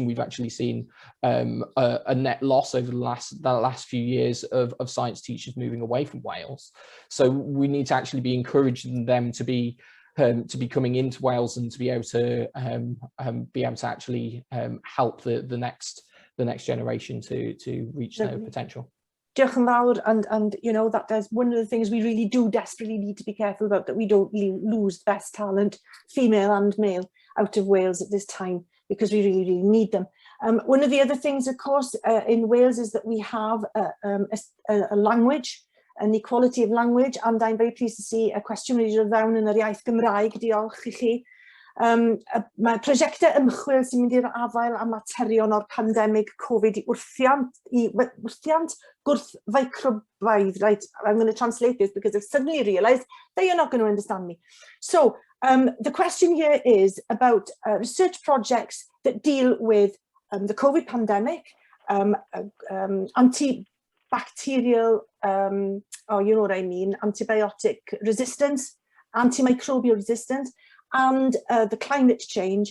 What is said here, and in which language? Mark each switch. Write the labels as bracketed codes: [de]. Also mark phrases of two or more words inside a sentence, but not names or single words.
[en] We've actually seen a net loss over the last few years of science teachers moving away from Wales. So we need to actually be encouraging them to be coming into Wales and to be able to actually help the next generation to reach their potential. [cy] Diolch yn fawr, [en] and you know, that there's one of the things we really do desperately need to be careful about, that we don't lose best talent, female and male, out of Wales at this time, because we really, really need them. One of the other things, of course, in Wales is that we have a language, an equality of language, and I'm very pleased to see a question [cy] wedi dod fewn yn yr iaith Gymraeg. Diolch I chi. Mae prosiectau ymchwil sy'n mynd i'r afael am materion o'r pandemig Covid i wrthiant gwrthfeicrobaidd. [en] Right, I'm going to translate this because I've suddenly realised that you're not going to understand me. So the question here is about research projects that deal with the COVID pandemic, antibacterial, oh, you know what I mean, antibiotic resistance, antimicrobial resistance, and the climate change.